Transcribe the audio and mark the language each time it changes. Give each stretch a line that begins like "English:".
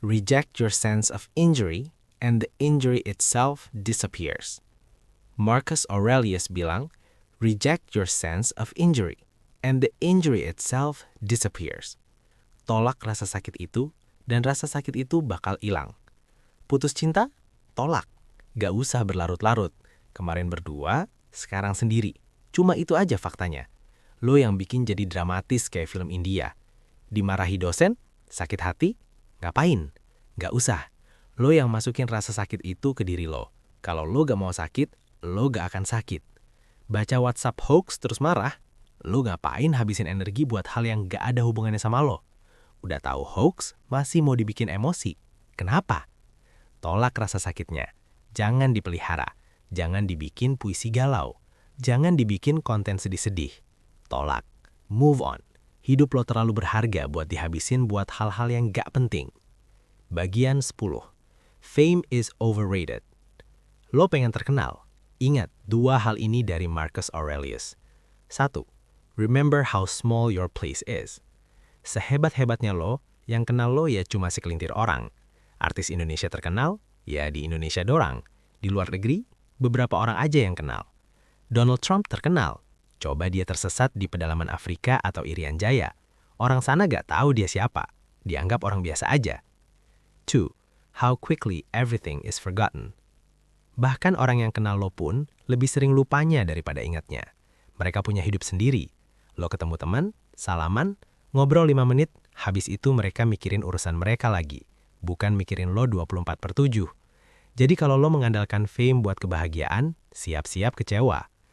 English: Reject your sense of injury and the injury itself disappears. Marcus Aurelius
Indonesian: bilang,
English: reject your sense of injury and the injury itself disappears.
Indonesian: Tolak rasa sakit itu dan rasa sakit itu bakal hilang. Putus cinta? Tolak. Gak usah berlarut-larut. Kemarin berdua, sekarang sendiri. Cuma itu aja faktanya. Lo yang bikin jadi dramatis kayak film India. Dimarahi dosen? Sakit hati? Ngapain? Gak usah. Lo yang masukin rasa sakit itu ke diri lo. Kalau lo gak mau sakit, lo gak akan sakit. Baca WhatsApp hoax terus marah? Lo ngapain habisin energi buat hal yang gak ada hubungannya sama lo? Udah tahu hoax, masih mau dibikin emosi. Kenapa? Tolak rasa sakitnya. Jangan dipelihara. Jangan dibikin puisi galau. Jangan dibikin konten sedih-sedih. Tolak.
English: Move on.
Indonesian: Hidup lo terlalu berharga buat dihabisin buat hal-hal yang gak penting. Bagian 10.
English: Fame is overrated.
Indonesian: Lo pengen terkenal? Ingat 2 hal ini dari Marcus Aurelius. 1.
English: Remember how small your place is.
Indonesian: Sehebat-hebatnya lo, yang kenal lo ya cuma sekelintir orang. Artis Indonesia terkenal, ya di Indonesia doang. Di luar negeri, beberapa orang aja yang kenal. Donald Trump terkenal. Coba dia tersesat di pedalaman Afrika atau Irian Jaya. Orang sana gak tahu dia siapa. Dianggap orang biasa aja. 2.
English: How quickly everything is forgotten.
Indonesian: Bahkan orang yang kenal lo pun lebih sering lupanya daripada ingatnya. Mereka punya hidup sendiri. Lo ketemu teman, salaman, ngobrol 5 menit, habis itu mereka mikirin urusan mereka lagi. Bukan mikirin lo 24/7. Jadi kalau lo mengandalkan fame buat kebahagiaan, siap-siap kecewa.